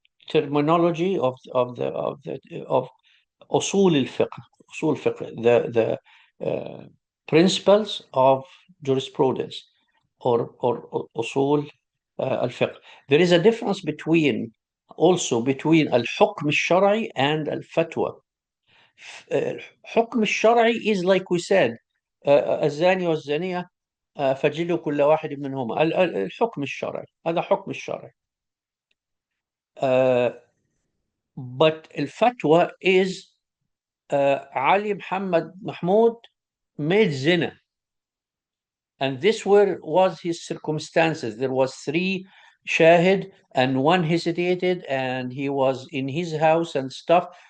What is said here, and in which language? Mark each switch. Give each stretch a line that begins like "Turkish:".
English: terminology of أصول الفقه, أصول الفقه, the principles of jurisprudence, or أصول الفقه. There is a difference between الحكم الشرعي and الفتوى.
Arabic: الحكم الشرعي
English: is like we said,
Arabic: الزاني والزانية فجلوا كل واحد منهما. الحكم الشرعي هذا حكم الشرعي.
English: But الفتوى is Ali Muhammad Mahmoud made zina, and this was his circumstances. There was 3 shahid and 1 hesitated, and he was in his house and stuff.